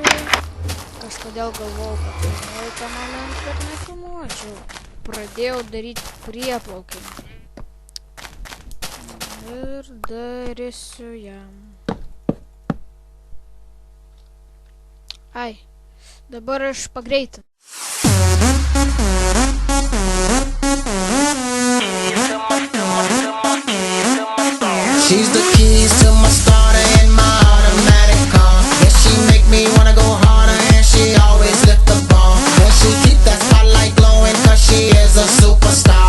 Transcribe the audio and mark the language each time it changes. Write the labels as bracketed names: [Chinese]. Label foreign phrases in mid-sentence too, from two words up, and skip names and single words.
[Lithuanian] Kažkodėl galvojau, kad 11 momentų ir nefilmuočiau. Pradėjau daryti prieplaukę. Ir darysiu jam. Ai, dabar aš pagreitinu. [English] She's the keys to my starter and my automatic car. Yeah, she make me wanna go harder and she always lift the bar. And she keep that spotlight glowing cause she is a superstar.